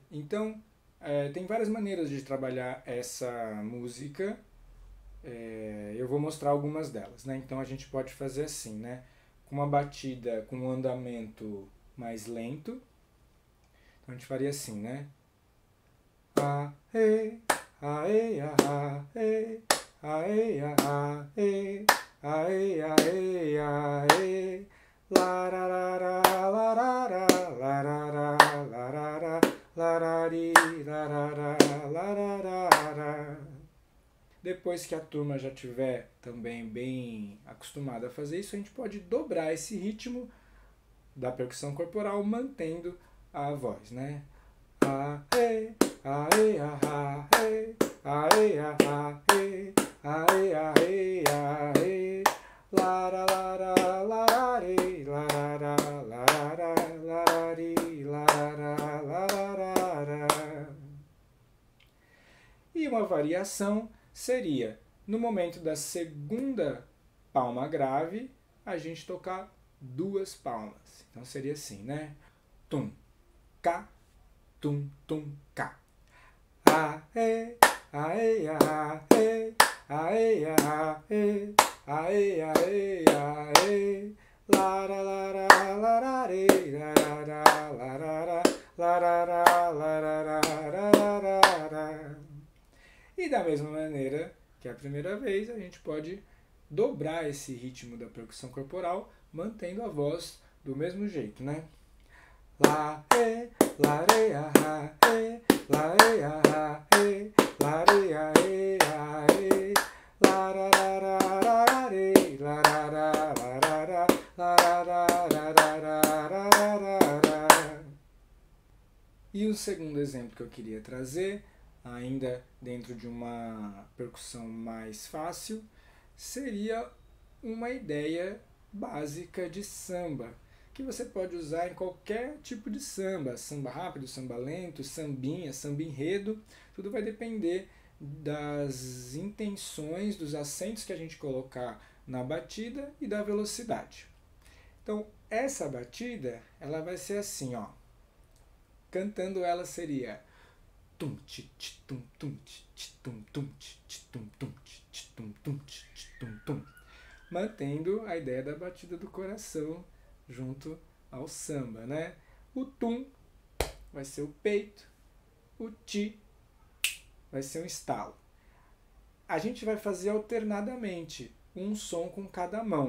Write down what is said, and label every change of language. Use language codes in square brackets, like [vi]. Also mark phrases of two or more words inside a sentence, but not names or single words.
[pt] Então, tem várias maneiras de trabalhar essa música. Eu vou mostrar algumas delas, né? Então a gente pode fazer assim, né? Com uma batida, com um andamento mais lento. Então a gente faria assim, né? A, e, ae, a, e, ae, a, e, ae, ae, ae, lararara, larara, larara, larara, larari, larara, lararara. Depois que a turma já tiver também bem acostumada a fazer isso, a gente pode dobrar esse ritmo da percussão corporal mantendo a voz, né? A, e, ae, a, e, ae, a, e, ae, ae, ae, lara, lara, larari, larara, larara, larari, larara, larara. E uma variação seria, no momento da segunda palma grave, a gente tocar duas palmas. Então seria assim, né? Tum, cá, tum, tum, cá. A, e, ae, a, e, ae, a, e, ae, ae, ae, lara, lara, larare, larara, larara, larara, larara, larara. E da mesma maneira que a primeira vez, a gente pode dobrar esse ritmo da percussão corporal, mantendo a voz do mesmo jeito, né? La, e, la, re, a, e, la, e, a, e, la, re, a, e, a, e, la, ra, ra, ra, ra, ra, re, la, ra, ra, la, ra, ra, la, ra, ra, ra, ra, ra, ra, ra. E o segundo exemplo que eu queria trazer, ainda dentro de uma percussão mais fácil, seria uma ideia básica de samba, que você pode usar em qualquer tipo de samba, samba rápido, samba lento, sambinha, samba enredo, tudo vai depender das intenções, dos acentos que a gente colocar na batida e da velocidade. Então, essa batida, ela vai ser assim, ó. Cantando ela seria tum ti tum tum ti tum tum ti tum tum ti tum tum ti tum tum, mantendo a ideia da batida do coração junto ao samba, né? O tum vai ser o peito, o ti vai ser um estalo. A gente vai fazer alternadamente, um som com cada mão.